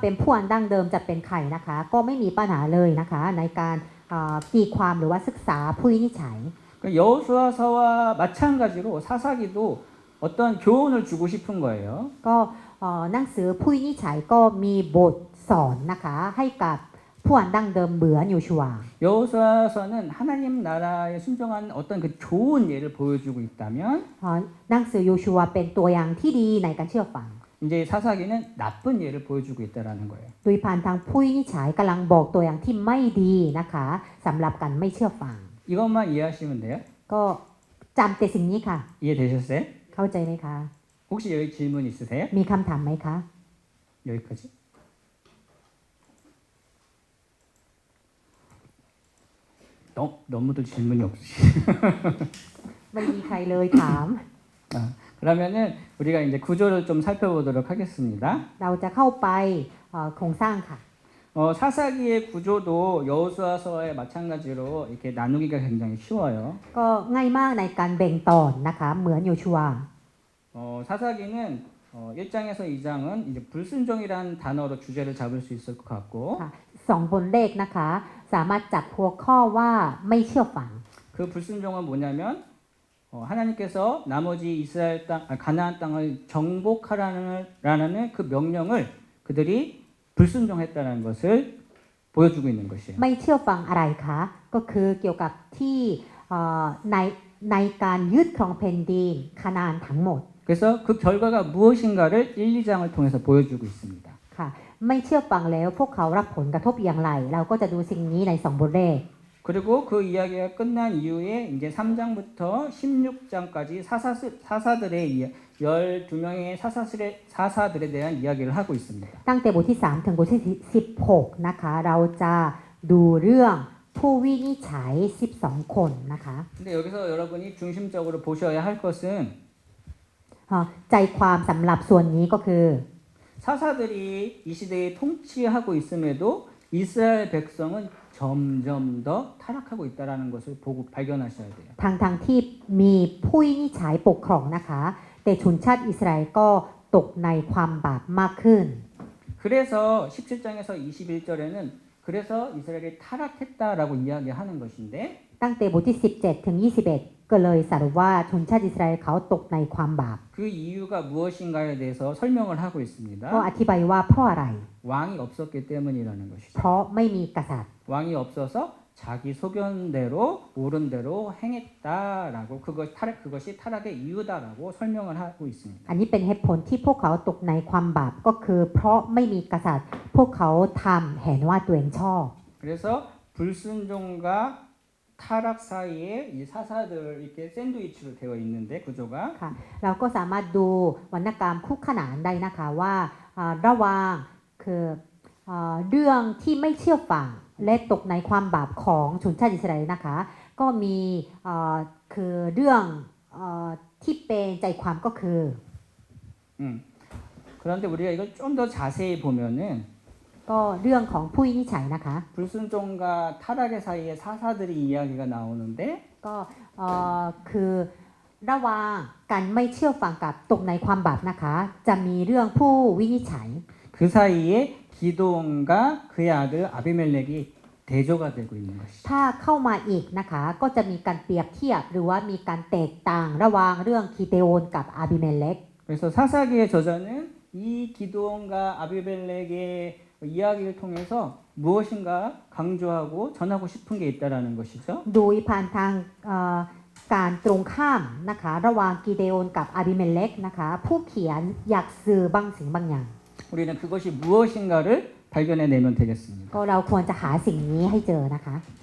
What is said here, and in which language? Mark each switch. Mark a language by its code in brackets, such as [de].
[th] เป็นผู้อ่านดั้งเดิมจะเป็นใครนะคะก็ไม่มีปัญหาเลยนะคะในการตีความหรือว่าศึกษาผู้วินิจฉัย [ko] 그 여호수아서와 마찬가지로 사사기도 어떤 교훈을 주고 싶은 거예요. [th] ก็หนังสือผู้วินิจฉัยก็มีบทสอนนะคะให้กับผู้อ่านดั้งเดิมเหมือนโยชูวา [ko] 여호수아서는 하나님 나라에 순종한 어떤 그 좋은 예를 보여주고 있다면 [th] หนังสือโยชูวาเป็นตัวอย่างที่ดีในการเชื่อฟัง [ko] 이제 사사기는 나쁜 예를 보여주고 있다라는 거예요. [th] โดยผ่านทางผู้วินิจฉัยกำลังบอกตัวอย่างที่ไม่ดีนะคะสำหรับการไม่เชื่อฟัง [ko] 이것만 이해하시면 돼요? [th] ก็จำแต่สิ่งนี้ค่ะ [ko] 이해되셨어요? [th] เข้าใจไหมคะ [ko] 혹시 여기 질문 있으세요? [th] มีคำถามไหมคะ [ko] 여기까지? 너무도 질문이 없으시. [th] ไม่มีใครเลยถาม [ko] 그러면은 우리가 이제 구조를 좀 살펴보도록 하겠습니다. [th] เราจะเข้าไปโครงสร้างค่ะ [ko] 사사기의 구조도 여호수아서에 마찬가지로 이렇게 나누기가 굉장히 쉬워요. [th] ก็ง่ายมากในการแบ่งตอนนะคะเหมือนโยชูวา [ko] 사사기는 1장에서 2장은 이제 불순종이라는 단어로 주제를 잡을 수 있을 것 같고 [th] ค่ะสองบนเลขนะคะสามารถจับหัวข้อว่าไม่เชื่อฟัง [ko] 그 불순종은 뭐냐면 하나님께서 나머지 이스라엘 땅 가나안 땅을 정복하라는 그 명령을 그들이 불순종했다는 것을 보여주고 있는 것이에요. [th] ไม่เชื่อฟังอะไรคะก็คือเกี่ยวกับที่ในในการยึดครองแผ่นดินคานาอันทั้งหมด [ko] 그래서 그 결과가 무엇인가를 1, 2장을 통해서 보여주고 있습니다. [th] ค่ะไม่เชื่อฟังแล้วพวกเขารับผลกระทบอย่างไร เราก็จะดูสิ่งนี้ในสองบทเลข [ko] 그리고 그 이야기가 끝난 이후에 이제 3장부터 16장까지 사사들의 12명의 사사들에 대한 이야기를 하고 있습니다. [th] ตั้งแต่บทที่3ถึงบทที่16นะคะเราจะดูเรื่องผู้วินิจฉัย12คนนะคะ [ko] 근데 여기서 여러분이 중심적으로 보셔야 할 것은 [th] ใจความสำหรับส่วนนี้ก็คือ [ko] 사사들이 이 시대에 통치하고 있음에도 이스라엘 백성은 점점 더 타락하고 있다라는 것을 보고 발견하셔야 돼요. [th] ทางที่มีผู้วินิจฉัยปกครองนะคะแต่ชนชาติอิสราเอลก็ตกในความบาปมากขึ้น [ko] 그래서 17장에서 21절에는 그래서 이스라엘이 타락했다라고 이야기하는 것인데 [th] ตั้งแต่บทที่17ถึง21ก็เลยสรุปว่าชนชาติอิสราเอลเขาตกในความบาป [ko] 그 이유가 무엇인가에 대해서 설명을 하고 [th] ก็ [ko] 있습니다. [th] อธิบายว่าเพราะอะไร [ko] 왕이 없었기 때문이라는 것이죠. [th] เพราะไม่มีกษัตริย์ [ko] 왕이 없어서 자기 소견대로 옳은 대로 행했다라고 그것이 타락의 이유다라고 설명을 하고 있습니다. [th] อันนี้เป็นเหตุผลที่พวกเขาตกในความบาปก็คือเพราะไม่มีกษัตริย์ พวกเขาทำเห็นว่าตัวเองชอบ [ko] 그래서 불순종과 타락 사이에 이 사사들 이렇게 샌드위치로 되어 있는데 구조가 [th] ค่ะเราก็สามารถดูวรรณกรรมคู่ขนานได้นะคะว่าระหว่างคือเรื่องที่ไม่เชื่อฟังและตกในความบาปของชนชาติอิสราเอลนะคะก็มีคือเรื่องที่เป็นใจความก็คือ [ko] 그런데 우리가 이걸 좀 더 자세히 보면은 [th] ก็เรื่องของผู้วินิจฉัยนะคะ [ko] 불순종과 타락의 사이에 사사들이 이야기가 나오는데 [th] ก็คือระหว่างการไม่เชื่อฟังกับตกในความบาปนะคะจะมีเรื่องผู้วินิจฉัย [ko] 그 사이에 기도원과 그의 아들 아비멜렉이 대조가 되고 있는 것이죠. [th] ถ้าเข้ามาอีกนะคะก็จะมีการเปรียบเทียบหรือว่ามีการแตกต่างระหว่างเรื่องคีเตโอนกับอาบิเมเลก [ko] 그래서 사사기의 저자는 이 기도원과 아비멜렉의 이야기를 통해서 무엇인가 강조하고 전하고 싶은 게 있다라는 것이죠. [th] โดยผ่านทางการตรงข้ามนะคะระหว่างกีเดโอนกับอาบิเมเลกนะคะผู้เขียนอยากสื่อบางสิ่งบางอย่าง [ko] 우리는 그것이 무엇인가를 발견해내면 되겠습니다. [th] ก็เราควรจะหาสิ่งนี้ให้เจอนะคะ